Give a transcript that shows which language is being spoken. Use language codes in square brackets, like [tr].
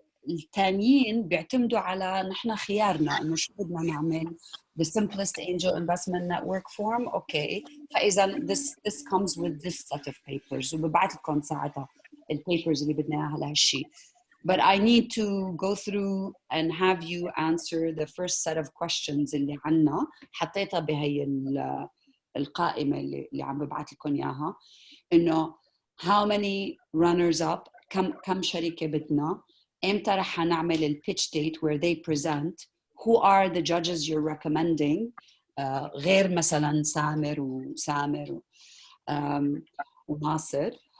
[ar] الثانيين بيعتمدوا على نحن خيارنا إنه شو بدنا نعمل. [en] The simplest angel investment network form, okay. [ar] فإذا [en] this comes with this set of papers [ar] وببعث لكم ساعتها البيبرز اللي بدنا إياها لهالشيء. [en] But I need to go through and have you answer the first set of questions [ar] اللي عنا. حطيتها بهي القائمة اللي عم ببعث لكم إياها. [en] إنه how many runners up، [ar] كم شركة بدنا، إمتى رح نعمل ال [en] pitch date where they present، who are the judges you're recommending [ar] غير مثلا سامر وسامر وناصر.